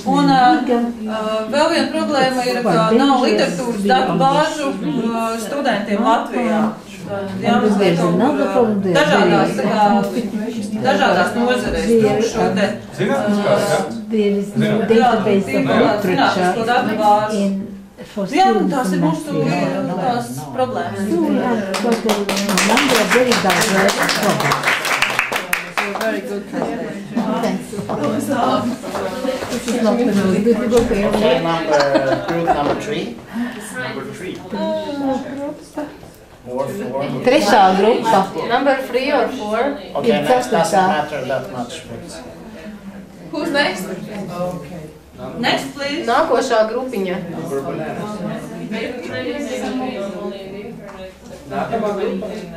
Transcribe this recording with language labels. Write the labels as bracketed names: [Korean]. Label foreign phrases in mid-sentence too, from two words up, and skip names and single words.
[Latvian] Un vēl viena problēma ir, ka nav literatūras datu bāžu studentiem Latvijā. Dažādās nozarēs šo te zinātnisko datu bāzi. Jā, tās ir mūsu tās problēmas. [English] Very good translation. Thanks. This is not the most difficult thing. Okay, group number 3. [Latvian] Trešā grupa. [English] Number 3 or 4? Okay, next doesn't matter that much. Who's next? Next, please. [Latvian] Nākošā grupiņa. Nākamā grupa.